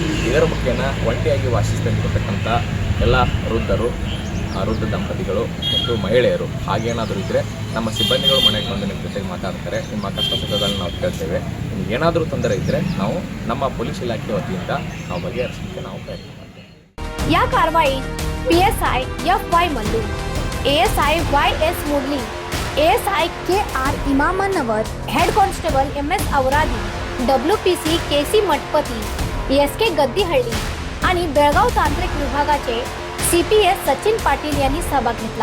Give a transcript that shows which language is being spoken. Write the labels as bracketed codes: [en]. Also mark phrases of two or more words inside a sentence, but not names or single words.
[kn] ಇದರ ಮುಖೇನ ಒಂಟಿಯಾಗಿ ವಾಸಿಸ್ತಿರ್ತಕ್ಕಂಥ ಎಲ್ಲ ವೃದ್ಧರು, ವೃದ್ಧ ದಂಪತಿಗಳು ಮತ್ತು ಮಹಿಳೆಯರು ಹಾಗೇನಾದರೂ ಇದ್ದರೆ ನಮ್ಮ ಸಿಬ್ಬಂದಿಗಳು ಮನೆಗೆ ಬಂದು ನಿಮ್ಮ ಜೊತೆಗೆ ಮಾತಾಡ್ತಾರೆ. ನಿಮ್ಮ ಕಷ್ಟ ಸುಖಗಳನ್ನ ನಾವು ಕೇಳ್ತೇವೆ. ನಿಮ್ಗೆ ಏನಾದರೂ ತೊಂದರೆ ಇದ್ದರೆ ನಾವು ನಮ್ಮ ಪೊಲೀಸ್ ಇಲಾಖೆ ವತಿಯಿಂದ ನಾವು ಬಗೆಹರಿಸಲಿಕ್ಕೆ ನಾವು ಪ್ರಯತ್ನ ಮಾಡ್ತೇವೆ. [mr] या कारवाईत PSI FY मल्लू, ASI YS मुरली, ASI KR इमामानवर, [en] head constable [mr] MS अवरादी, WPC KC मठपती, SK गद्दीहळ्ळी आणि बेळगाव तांत्रिक विभागाचे CPS सचिन पाटील यांनी सहभाग घेतला.